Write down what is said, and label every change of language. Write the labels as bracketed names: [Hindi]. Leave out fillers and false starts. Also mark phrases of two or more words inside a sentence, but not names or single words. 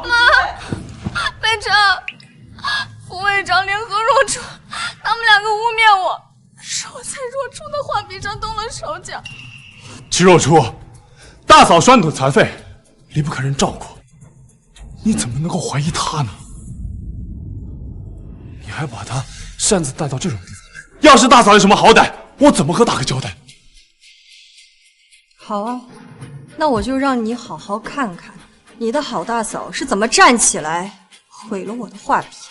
[Chinese] 媽，北辰，副會長聯合若初，他們兩個污衊我，說我在若初的畫筆上動了手腳。齊若初，大嫂雙腿殘廢，離不開人照顧，你怎麼能夠懷疑她呢？你還把她擅自帶到這種地方，要是大嫂有什麼好歹，我怎麼和大哥交代？好啊，那我就讓你好好看看你的好大嫂是怎麼站起來毀了我的畫筆。